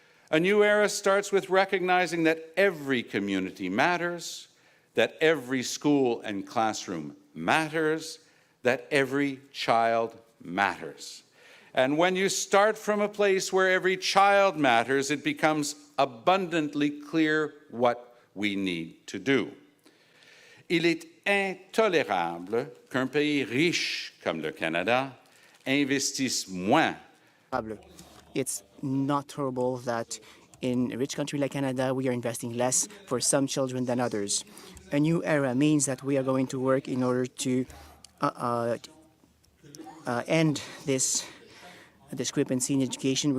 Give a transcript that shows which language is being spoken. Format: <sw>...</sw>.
<en>A new era starts with recognizing that every community matters, that every school and classroom matters, that every child matters. And when you start from a place where every child matters, it becomes abundantly clear what we need to do.</en> <fr>Il est intolérable qu'un pays riche comme le Canada investisse moins.</fr> <en>It's not tolerable that in a rich country like Canada, we are investing less for some children than others. A new era means that we are going to work in order to end this discrepancy in education.</en>